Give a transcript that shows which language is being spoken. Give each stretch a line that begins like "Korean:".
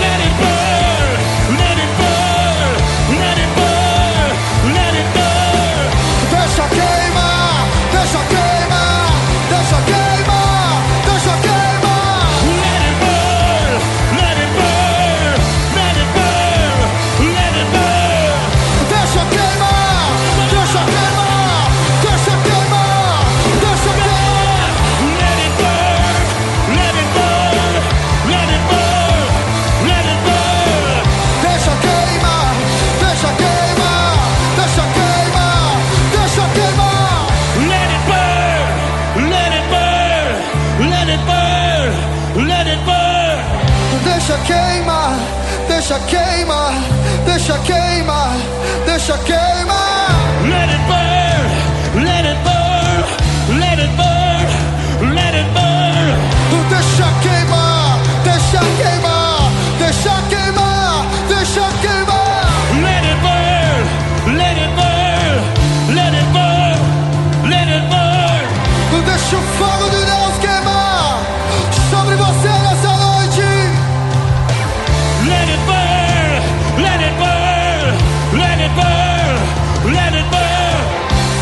English: Let it burn, let it burn, let it burn, let it burn.
Portuguese: Deixa queimar, deixa queimar, deixa queimar, deixa queimar.
English: Let it burn, let it burn, let it burn, let it burn.
Portuguese: Deixa queimar, deixa queimar, deixa queimar, deixa queimar.
English: Let it burn, let it burn, let it burn, let it burn.
Portuguese: Deixa queimar, deixa queimar, deixa queimar, deixa queimar.
English: Let it burn, let it burn, let it burn, let it burn.
Portuguese: Deixa queimar, deixa queimar, deixa queimar, deixa queimar.
English: Let it burn, let it burn, let it burn, let it burn.
Portuguese: Deixa queimar, deixa queimar, deixa queimar, deixa queimar.
English: Let it burn, let it burn, let it burn, let it burn.
Portuguese: Deixa o fogo de Deus queimar sobre você nessa noite.
English: Let it burn, let it burn, let it burn, let it burn.